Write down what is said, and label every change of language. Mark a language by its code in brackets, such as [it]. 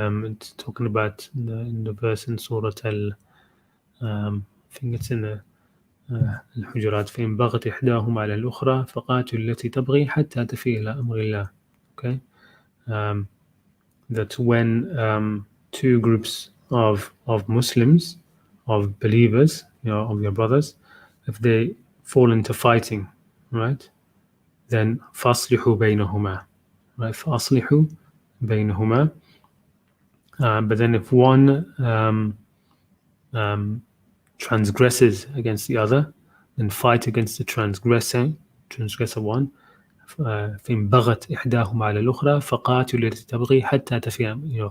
[en] It's talking about in the [ar] verse in Surah I think it's in the الحجرات فإن بغت إحداهما على الأخرى فقاتل التي تبغي حتى تفيء إلى أمر الله. [en] Okay, that when two groups of Muslims, of believers, of your brothers, if they fall into fighting, right, then [ar] فَأَصْلِحُوا بَيْنَهُمَا, [en] right, [ar] فَأَصْلِحُوا بَيْنَهُمَا. [en] But then if one transgresses against the other, then fight against the transgressor one. [ar] فإن بغت إحداهما على الأخرى فقاتل التي تبغي حتى تفيء.